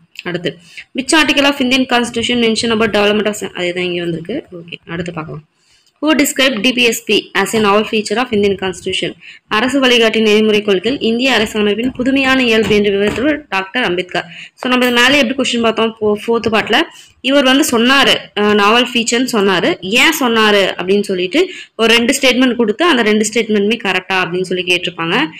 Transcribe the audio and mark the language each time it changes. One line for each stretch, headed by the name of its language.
English: அடுத்து which article of Indian constitution mention about development of,
Tamil: அதே தான் இங்கே வந்திருக்கு. ஓகே, அடுத்து பார்க்கலாம்.
English: Who described DPSP as a novel feature of Indian Constitution?
Tamil: அரசு வழிகாட்டி நெறிமுறை கொள்கைகள் இந்திய அரசியலமைப்பின் புதுமையான இயல்பு என்று விவரித்தவர் டாக்டர் அம்பேத்கர். ஸோ நம்ம இது மேலே எப்படி கொஸ்டின் பார்த்தோம் 4th பார்ட்டில், இவர் வந்து சொன்னார் நாவல் ஃபீச்சர்னு சொன்னார். ஏன் சொன்னார் அப்படின்னு சொல்லிட்டு ஒரு 2 ஸ்டேட்மெண்ட் கொடுத்து அந்த 2 ஸ்டேட்மெண்ட்டுமே கரெக்டா அப்படின்னு சொல்லி கேட்டிருப்பாங்க.